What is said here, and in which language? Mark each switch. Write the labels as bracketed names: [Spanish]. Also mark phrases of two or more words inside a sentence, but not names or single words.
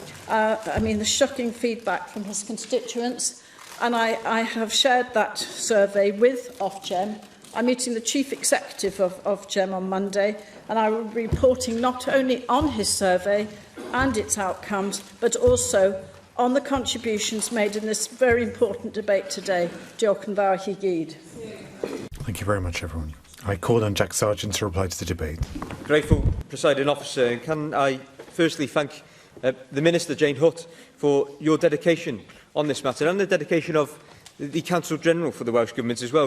[English] The shocking feedback from his constituents, and I have shared that survey with Ofgem. I'm meeting the Chief Executive of Ofgem on Monday, and I will be reporting not only on his survey and its outcomes, but also on the contributions made in this very important debate today. [Welsh] Diolch yn fawr chi gyd. [English] Thank you very much, everyone. I called on Jack Sargeant to reply to the debate. Grateful, Presiding Officer. And can I firstly thank the Minister, Jane Hutt, for your dedication on this matter, and the dedication of the Council General for the Welsh Government as well.